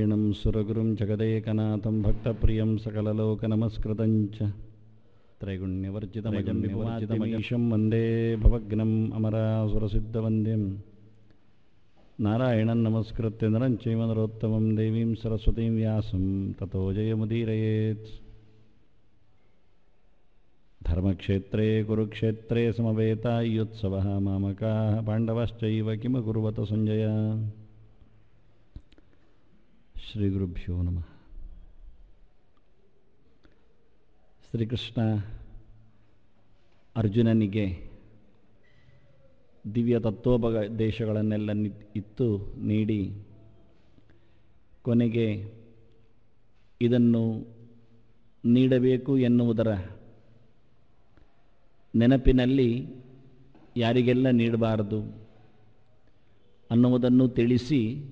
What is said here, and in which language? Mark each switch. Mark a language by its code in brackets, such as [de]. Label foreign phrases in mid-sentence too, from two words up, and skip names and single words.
[sa] ಸುರಗುರುಂ ಜಗದೇಕನಾಥಂ ಭಕ್ತಪ್ರಿಯಂ ಸಕಲಲೋಕನಮಸ್ಕೃತಂ ಚ ತ್ರೈಗುಣ್ಯವರ್ಜಿತಮಜಂ ವಂದೇ ಭವಗ್ನಂ ಅಮರಾಸುರಸಿದ್ಧವಂದ್ಯಂ ನಾರಾಯಣಂ ನಮಸ್ಕೃತ್ಯ ನರಂ ಚೈವ ನರೋತ್ತಮಂ ದೇವೀಂ ಸರಸ್ವತೀಂ ವ್ಯಾಸಂ ತತೋ ಜಯಮುದೀರಯೇತ್. ಧರ್ಮಕ್ಷೇತ್ರೇ ಕುರುಕ್ಷೇತ್ರೇ ಸಮವೇತಾಯುತ್ಸವಃ ಮಾಮಕಾಃ ಪಾಂಡವಶ್ಚೈವ ಕಿಮಕುರ್ವತ ಸಂಜಯ. ಶ್ರೀ ಗುರುಭ್ಯೋ ನಮಃ. [kn] ಶ್ರೀಕೃಷ್ಣ ಅರ್ಜುನನಿಗೆ ದಿವ್ಯ ತತ್ವೋಪದೇಶಗಳನ್ನೆಲ್ಲ ಇತ್ತು ನೀಡಿ ಕೊನೆಗೆ ಇದನ್ನು ನೀಡಬೇಕು ಎನ್ನುವುದರ ನೆನಪಿನಲ್ಲಿ ಯಾರಿಗೆಲ್ಲ ನೀಡಬಾರದು ಅನ್ನುವುದನ್ನು ತಿಳಿಸಿ